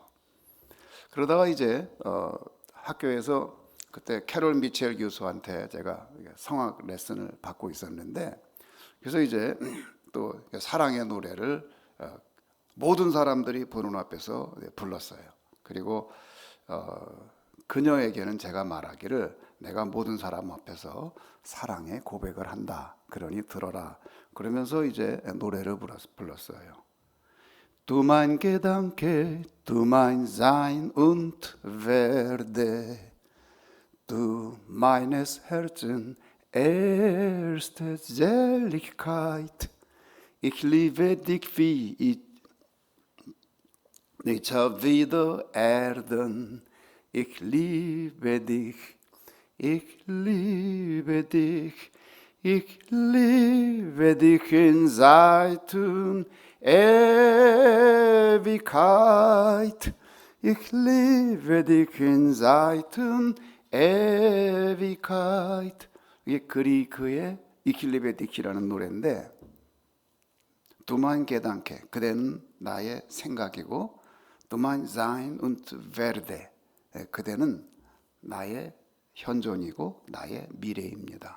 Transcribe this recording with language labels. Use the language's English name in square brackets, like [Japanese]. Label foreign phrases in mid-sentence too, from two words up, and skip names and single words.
[Korean] 그러다가 이제 학교에서 그때 캐롤 미첼 교수한테 제가 성악 레슨을 받고 있었는데, 그래서 이제 또 사랑의 노래를 모든 사람들이 보는 앞에서 불렀어요. 그리고 그녀에게는 제가 말하기를 내가 모든 사람 앞에서 사랑의 고백을 한다. 그러니 들어라. 그러면서 이제 노래를 불렀어요. [German] Du mein Gedanke, du mein Sein und Werde, du meines Herzens erste Seligkeit. Ich liebe dich wie ich nicht wieder Erden. Ich liebe dich, ich liebe dich, ich liebe dich in Zeiten Ewigkeit. Ich liebe dich in Zeiten Ewigkeit. [Korean] 이게 그리그의 이킬리베디키라는 노래인데, [German] Du mein Gedanke, [Korean] 그대는 나의 생각이고, [German] Du mein Sein und Werde, [Korean] 그대는 나의 현존이고 나의 미래입니다.